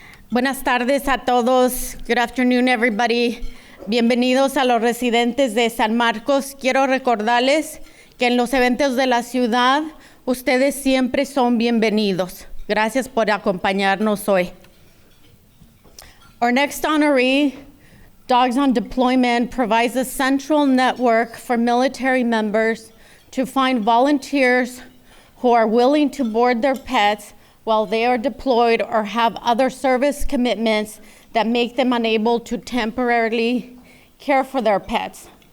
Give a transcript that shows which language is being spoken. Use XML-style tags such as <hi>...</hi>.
<es>Buenas tardes a todos.</es> <en>Good afternoon, everybody.</en> <es>Bienvenidos a los residentes de San Marcos. Quiero recordarles que en los eventos de la ciudad, ustedes siempre son bienvenidos. Gracias por acompañarnos hoy.</es> <en>Our next honoree, Dogs on Deployment, provides a central network for military members to find volunteers who are willing to board their pets while they are deployed or have other service commitments that make them unable to temporarily care for their pets.</en>